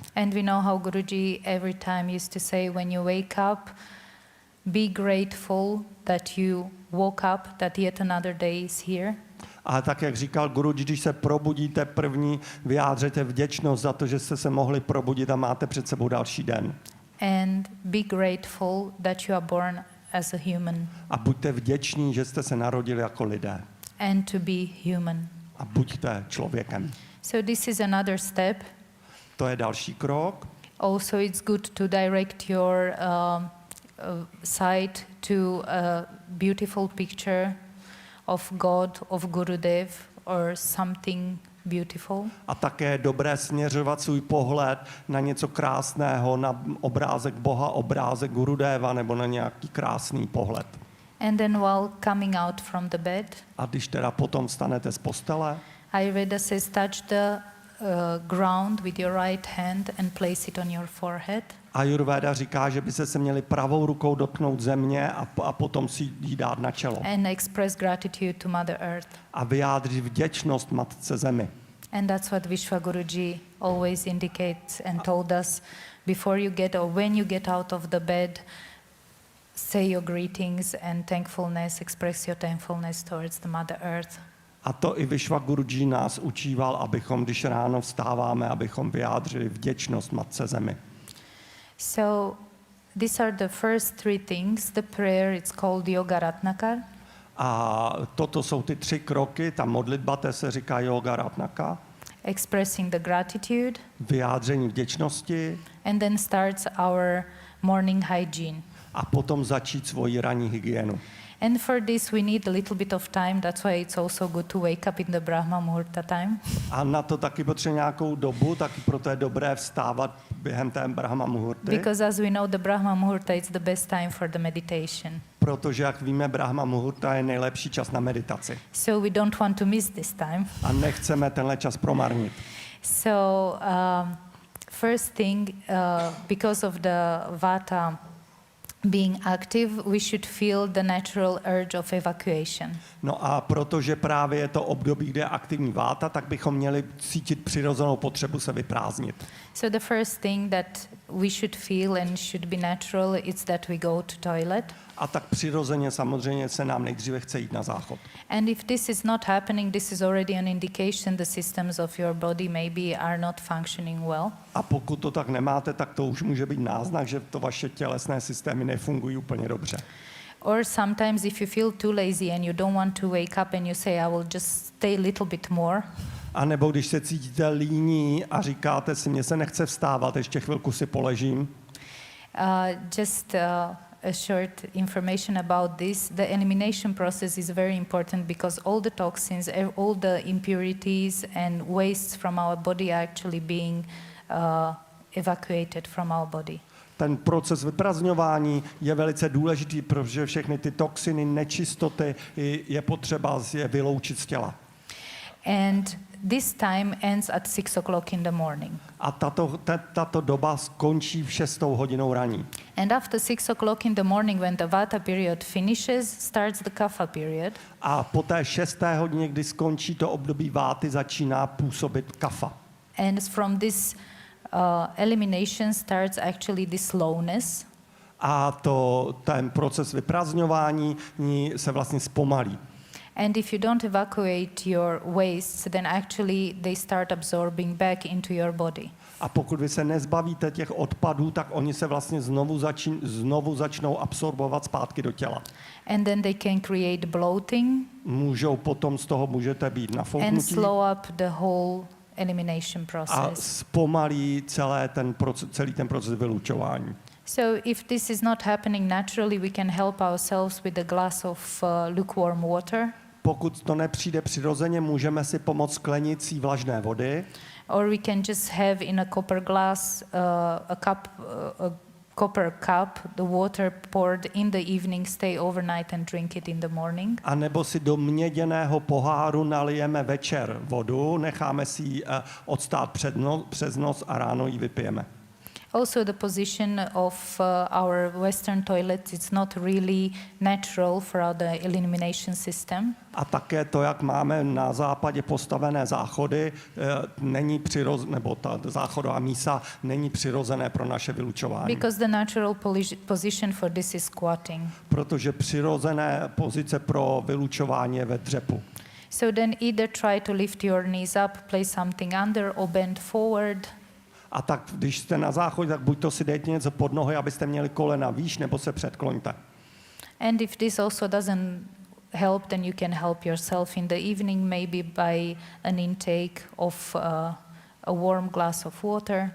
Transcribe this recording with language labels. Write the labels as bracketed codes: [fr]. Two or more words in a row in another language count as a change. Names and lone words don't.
[en] And we know how Guruji every time used to say, when you wake up, be grateful that you woke up, that yet another day is here. [cs] A tak, jak říkal Guruji, když se probudíte první, vyjádřete vděčnost za to, že jste se mohli probudit a máte před sebou další den. [en] And be grateful that you are born as a human [cs] A buďte vděční, že jste se narodili jako lidé. [en] and to be human. [cs] A buďte člověkem. [en] So this is another step. [cs] To je další krok. [en] Also, it's good to direct your sight to a beautiful picture of God, of Gurudev, or something beautiful. [cs] A také je dobré směřovat svůj pohled na něco krásného, na obrázek Boha, obrázek Gurudeva nebo na nějaký krásný pohled. [en] And then while coming out from the bed, [cs] A když teda potom vstanete z postele, [en] Ayurveda says touch the ground with your right hand and place it on your forehead. [cs] Ayurveda říká, že by se měli pravou rukou dotknout země a potom si ji dát na čelo. [en] And express gratitude to Mother Earth. [cs] A vyjádřit vděčnost Matce Zemi. [en] And that's what Vishwaguruji always indicates and told us before you get or when you get out of the bed, say your greetings and thankfulness, express your thankfulness towards the Mother Earth. [cs] A to i Vishwaguruji nás učíval, abychom, když ráno vstáváme, abychom vyjádřili vděčnost Matce Zemi. [en] So these are the first three things. The prayer, it's called Yoga Ratnakar. [cs] A toto jsou ty 3 kroky, ta modlitba, té se říká yoga ratnaka. [en] expressing the gratitude, [cs] vyjádření vděčnosti [en] and then starts our morning hygiene. [cs] a potom začít svoji ranní hygienu. [en] And for this we need a little bit of time, that's why it's also good to wake up in the Brahma Muhurta time. [cs] A na to taky potřebuje nějakou dobu, taky proto je dobré vstávat během té Brahma Muhurty. [en] Because as we know, the Brahma Muhurta is the best time for the meditation. [cs] Protože, jak víme, Brahma Muhurta je nejlepší čas na meditaci. [en] So we don't want to miss this time. [cs] A nechceme tenhle čas promarnit. [en] So first thing, because of the Vata being active, we should feel the natural urge of evacuation. [cs] No a protože právě je to období, kde je aktivní váta, tak bychom měli cítit přirozenou potřebu se vyprázdnit. [en] So the first thing that we should feel and should be natural is that we go to toilet. [cs] A tak přirozeně samozřejmě se nám nejdříve chce jít na záchod. [en] And if this is not happening, this is already an indication the systems of your body maybe are not functioning well. [cs] A pokud to tak nemáte, tak to už může být náznak, že to vaše tělesné systémy nefungují úplně dobře. [en] Or sometimes if you feel too lazy and you don't want to wake up and you say, I will just stay a little bit more. [cs] A nebo když se cítíte líní a říkáte si, mně se nechce vstávat, ještě chvilku si poležím. [en] A short information about this. The elimination process is very important because all the toxins, all the impurities and wastes from our body are actually being evacuated from our body. [cs] Ten proces vyprazňování je velice důležitý, protože všechny ty toxiny, nečistoty je potřeba je vyloučit z těla. [en] And this time ends at 6 o'clock in the morning. [cs] A tato doba skončí v 6. hodinou raní. [en] And after 6 o'clock in the morning, when the Vata period finishes, starts the Kapha period. [cs] A po té 6. hodině, kdy skončí to období váty, začíná působit kapha. [en] And from this elimination starts actually the slowness. [cs] A ten proces vyprazňování se vlastně zpomalí. [en] And if you don't evacuate your wastes, then actually they start absorbing back into your body. [cs] A pokud vy se nezbavíte těch odpadů, tak oni se vlastně znovu začnou absorbovat zpátky do těla. [en] And then they can create bloating. [cs] Potom z toho můžete být [en] And [cs] nafouknutí. [en] slow up the whole elimination [cs] A [en] process. [cs] zpomalí celý ten proces vylučování. [en] So if this is not happening naturally, we can help ourselves with a glass of lukewarm water. [cs] Pokud to nepřijde přirozeně, můžeme si pomoct sklenicí vlažné vody. [en] Or we can just have in a copper glass a copper cup, the water poured in the evening, stay overnight and drink it in the morning. [cs] A nebo si do měděného poháru nalijeme večer vodu, necháme si ji odstát přes noc a ráno ji vypijeme. [en] Also the position of our Western toilets, it's not really natural for the elimination system. [cs] A také to, jak máme na západě postavené záchody, není nebo ta záchodová mísa není přirozené pro naše vylučování. [en] Because the natural position for this is squatting. [cs] Protože přirozené pozice pro vylučování je ve dřepu. [en] So then either try to lift your knees up, place something under or bend forward. [cs] A tak, když jste na záchodě, tak buď to si dejte něco pod nohy, abyste měli kolena výš, nebo se předkloňte. [en] And if this also doesn't help, then you can help yourself in the evening, maybe by an intake of a warm glass of water.